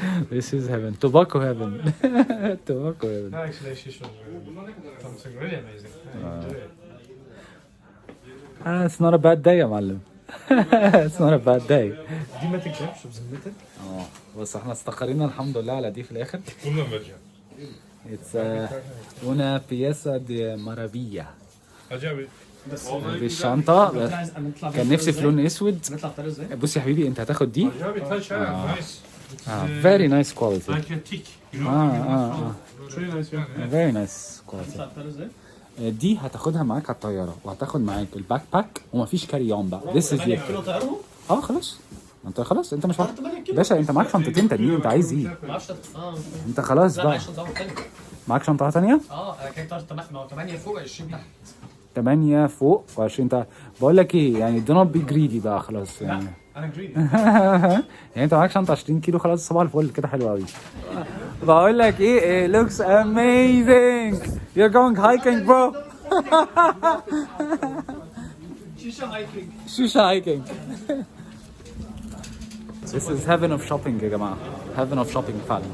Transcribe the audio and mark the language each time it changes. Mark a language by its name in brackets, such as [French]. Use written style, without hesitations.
[English] This is heaven. Tobacco heaven. Tobacco heaven. Actually, she showed something really amazing. I enjoy it. It's not a bad day [Arabic] يا معلم. [English] It's not a bad day. [Arabic] دي ما تكذبش بذمتك. بص احنا استقرينا الحمد لله على دي في الاخر. [Turkish] Bundan vereceğim. [English] It's [Spanish] una pieza de maravilla. [Turkish] Acaba [Arabic] دي الشنطة كان نفسي في لون اسود. نطلع الطريق ازاي؟ بص يا حبيبي انت هتاخد دي. [English] acaba touch nice. Very nice quality. Like a tick, you know. Really nice yeah. Very nice quality. [Arabic] نطلع الطريق ازاي؟ دي هتاخدها معاك على الطيارة وهتاخد معاك الباك باك ومفيش كاري اون بقى. [English] This is 8 it. [Arabic] كيلو طيارهم؟ خلاص. انت مش باشا، انت معاك شنطتين تانيين، انت عايز ايه؟ ما اعرفش انت خلاص لا بقى. معيش شنطه تانية. معاك شنطة تانية؟ انا كده طيارة 8 فوق 20 تحت. 8 فوق و20 تحت. بقول لك ايه يعني [English] do not be greedy [Arabic] بقى خلاص يعني. انا جريدي. يعني انت معاك شنطة 20 كيلو خلاص، صباح الفل كده حلو قوي. بقول لك ايه، [English] it looks amazing. You're going hiking bro. [Arabic] شيشة hiking. [English] This is heaven of shopping [Arabic] يا جماعة. [English] heaven of shopping فعلا.